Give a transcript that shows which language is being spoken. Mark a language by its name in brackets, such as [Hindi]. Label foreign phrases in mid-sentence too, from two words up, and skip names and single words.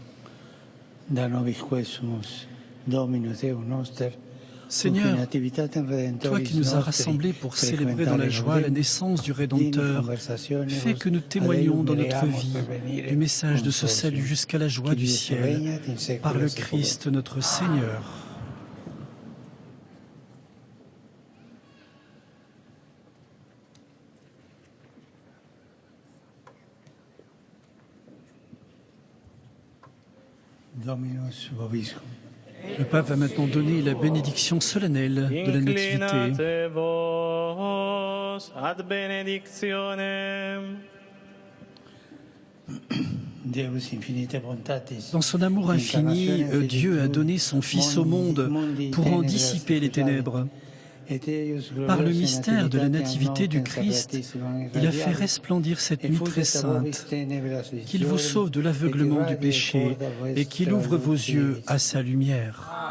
[Latin] Da nobis quesumus, Dominus Deus noster, [French] Seigneur, toi qui nous as rassemblés pour célébrer dans la joie la naissance du Rédempteur, fais que nous témoignons dans notre vie du message de ce salut jusqu'à la joie du ciel, par le Christ notre Seigneur. [Latin] Dominus vobiscum. [French] Le pape va maintenant donner la bénédiction solennelle de la Nativité. [Latin] Inclinate vos ad benedictionem. [French] Dans son amour infini, Dieu a donné son Fils au monde pour en dissiper les ténèbres. Par le mystère de la Nativité du Christ, il a fait resplendir cette nuit très sainte, qu'il vous sauve de l'aveuglement du péché et qu'il ouvre vos yeux à sa lumière.